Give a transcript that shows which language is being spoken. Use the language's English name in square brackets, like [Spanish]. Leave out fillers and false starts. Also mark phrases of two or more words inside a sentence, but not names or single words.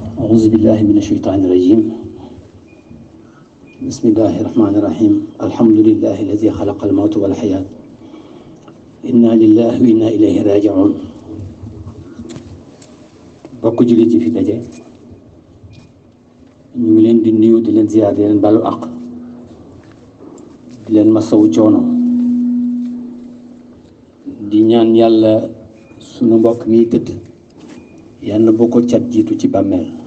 [Arabic] أعوذ بالله من الشيطان الرجيم بسم الله الرحمن الرحيم الحمد لله الذي خلق الموت والحياة إنا لله وإنا إليه راجعون [Wolof] bokk jullit yi fi daje ñu ngi leen di nuyu di leen ziyaar di leen balu àq di leen masawu coono di ñaan yàlla sunu mbokk mi tëdd yàlla boo ko cat jiitu ci bàmmeel